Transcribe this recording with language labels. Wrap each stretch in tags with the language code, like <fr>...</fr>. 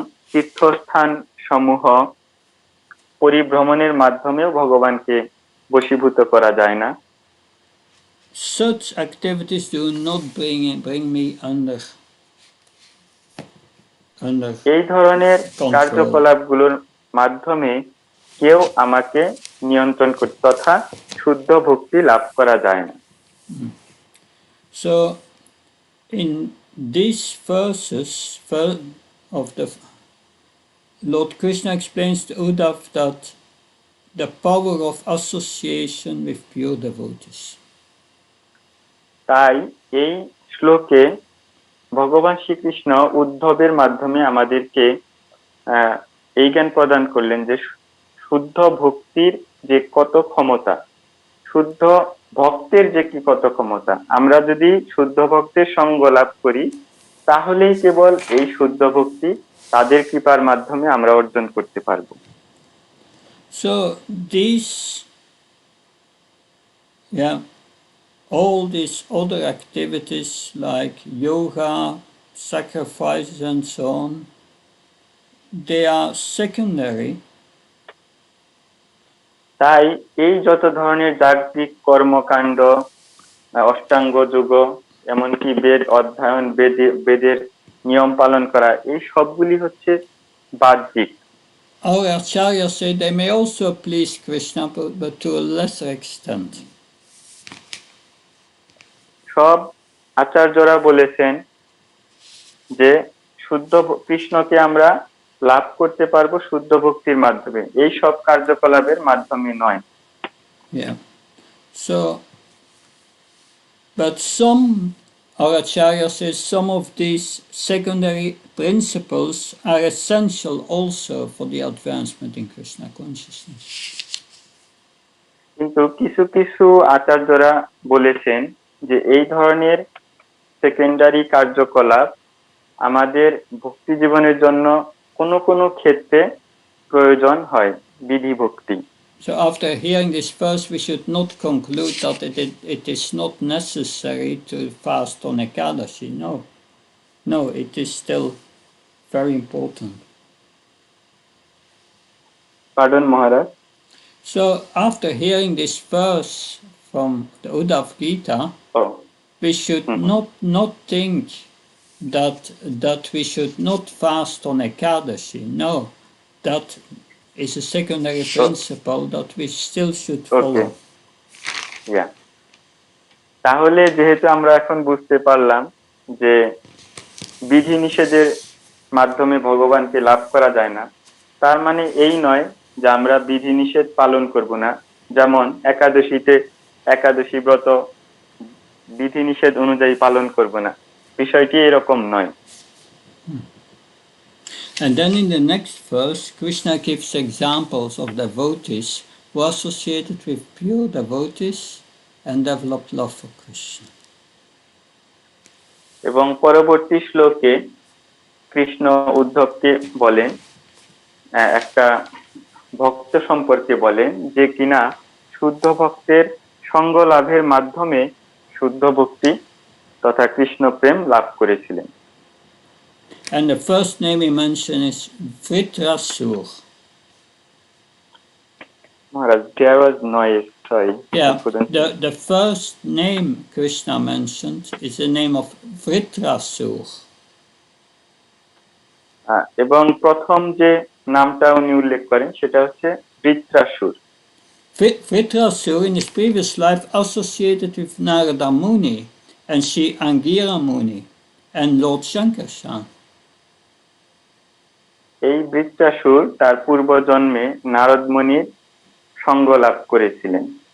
<bn>তীর্থস্থান সমূহ পরিভ্রমণের মাধ্যমেও ভগবানকে বশীভূত করা যায় না।</bn> <en>Such activities do not bring me under</en> <bn>এই ধরনের</bn> <en>control.</en> <bn>কার্যকলাপগুলোর মাধ্যমে কেউ আমাকে নিয়ন্ত্রণ করতে তথা শুদ্ধ ভক্তি লাভ করা যায় না।</bn> <en>So in these verses of the Lord Krishna explains to Uddhav that the power of association with pure devotees.</en> <bn>তাই এই শ্লোকে ভগবান শ্রীকৃষ্ণ উদ্ধবের মাধ্যমে আমাদেরকে এই জ্ঞান প্রদান করলেন যে শুদ্ধ ভক্তির যে কত ক্ষমতা, শুদ্ধ ভক্তের যে কি কত ক্ষমতা। আমরা যদি শুদ্ধ ভক্তের সঙ্গ লাভ করি তাহলেই কেবল এই শুদ্ধ ভক্তি তাদের কৃপার মাধ্যমে আমরা অর্জন করতে পারবো।</bn> <en>So these Yeah, all these other activities like yoga, sacrifices, and so on, they are secondary.</en> <bn>তাই এই যত ধরনের যান্ত্রিক কর্মকাণ্ড, অষ্টাঙ্গ যোগ, এমনকি বেদ অধ্যয়ন, বেদের নিয়ম পালন করা, এই সবগুলি হচ্ছে বাহ্যিক।</bn> <en>Our acharyas say they may also please Krishna, but to a lesser extent.</en> <bn>সব আচার্যরা বলেছেন যে কৃষ্ণকে আমরা লাভ করতে পারবো শুদ্ধ ভক্তির মাধ্যমে, এই সব কার্যকলাপের মাধ্যমে নয়।</bn> <en>Yeah. So, but our acharya says some of these secondary principles are essential also for the advancement in Krishna consciousness.</en> <bn>কিন্তু কিছু কিছু আচার্যরা বলেছেন যে এই ধরনের সেকেন্ডারি কার্যকলাপ আমাদের ভক্তি জীবনের জন্য কোনো কোনো ক্ষেত্রে প্রয়োজন হয়, বিধি ভক্তি।</bn> <en>So after hearing this verse, we should not conclude that it is not necessary to fast on Ekadashi. No, it is still very important. Pardon, Maharaj? So after hearing this verse from the Uddhav Gita, we should not think that we should not fast on Ekadashi. No, that is a secondary principle that we still should follow. Yeah.</en> <bn>তাহলে যেহেতু আমরা এখন বুঝতে পারলাম যে বিধি নিষেধের মাধ্যমে ভগবানকে লাভ করা যায় না, তার মানে এই নয় যে আমরা বিধি নিষেধ পালন করব না। যেমন একাদশী ব্রত বিধি নিষেধ অনুযায়ী পালন করব না, বিষয়টি এরকম নয়।</bn> <en>And then in the next verse, Krishna gives examples of devotees who are associated with pure devotees and develop love for Krishna.</en> <bn>এবং পরবর্তী শ্লোকে কৃষ্ণ উদ্ধবকে বলেন, একটা ভক্ত সম্পর্কে বলেন যে কিনা শুদ্ধ ভক্তের সঙ্গ লাভের মাধ্যমে শুদ্ধ ভক্তি তথা কৃষ্ণ প্রেম লাভ করেছিলেন।</bn> <en>And the first name he mentioned is Vritrasur. Maharaj, there was noise. Sorry. Yeah, the first name Krishna mentioned is the name of Vritrasur.</en> <bn>এবং প্রথম যে নামটা উনি উল্লেখ করেন সেটা হচ্ছে Vritrasur.</bn> <en>Vritrasur in his previous life associated with Narada Muni and Sri Angira Muni and Lord Shankarshan.</en> <bn>এই বৃত্রাসুর তার পূর্ব জন্মে নারদ মুনির সঙ্গ লাভ করেছিলেন।</bn>